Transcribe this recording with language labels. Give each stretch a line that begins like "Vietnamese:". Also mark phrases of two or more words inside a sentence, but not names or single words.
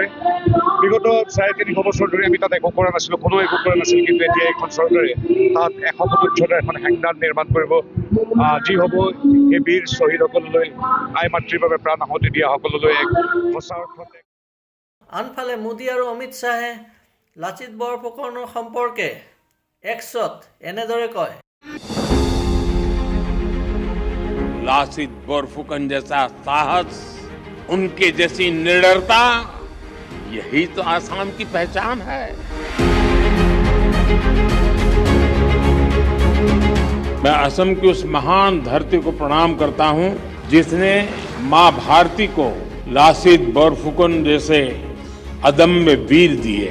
Assamese: বিগত 3.5 বছৰ ধৰি আমি তাত একো কৰা নাছিলোঁ, কোনো একো কৰা নাছিল, কিন্তু এতিয়া এইখন চৰকাৰে তাত 100 ফুট উচ্চতাৰ এখন হেংদান নিৰ্মাণ কৰিব, যি হ'ব এই বীৰ শ্বহীদসকললৈ, আই মাতৃৰ বাবে প্ৰাণ আহুতি দিয়া সকললৈ এক সঁচা অৰ্থতে। আনফালে মোদী আৰু অমিত শ্বাহে লাচিত বৰফুকনৰ সম্পৰ্কে এক্সত এনেদৰে কয়।
Hindi: लासित बोरफुकन जैसा साहस, उनके जैसी निडरता, यही तो आसाम की पहचान है। मैं असम की उस महान धरती को प्रणाम करता हूं जिसने मां भारती को लासित बोरफुकन जैसे अदम्य वीर दिए।